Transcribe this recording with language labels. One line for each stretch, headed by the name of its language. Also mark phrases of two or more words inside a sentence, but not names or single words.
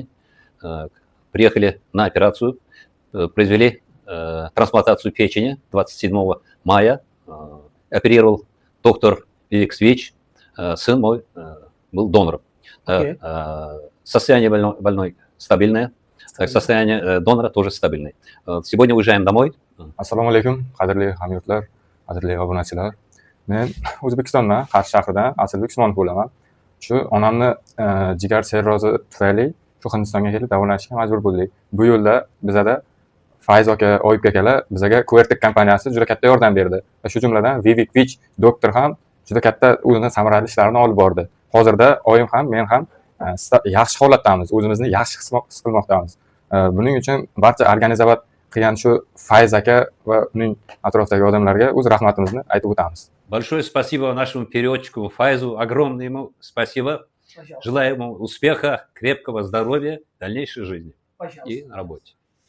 Russian: Приехали на операцию, произвели трансплантацию печени 27 мая. Оперировал доктор Икс Вич, сын мой был донором. Состояние больной стабильное, состояние донора тоже стабильное. Сегодня уезжаем домой.
Uzbek: Assalomu alaykum, qadrli hamyurtlar, qadrli obunachilar. Men O'zbekistondan, Qarshi shahridan Asilbek Usmonov bo'laman. Shu onamni jigar sirrozi tufayli shu Hindistonga kelib davolanishga majbur bo'ldik. Bu yo'lda bizada Fayz aka, Oyib akalar bizga CureTech kompaniyasi juda katta yordam berdi. Va shu jumladan Vivek Vich doktor ham juda katta o'zining samarali ishlarini olib bordi. Hozirda oyim ham, men ham yaxshi holatdamiz, o'zimizni yaxshi his qilmoqdamiz. Buning uchun barcha organizator qilgan shu Fayz aka va uning atrofidagi odamlarga o'z rahmatimizni aytib o'tamiz.
Russian: Большое спасибо нашему переводчику Файзу, огромное ему спасибо. Желаю ему успеха, крепкого здоровья, дальнейшей жизни и на работе.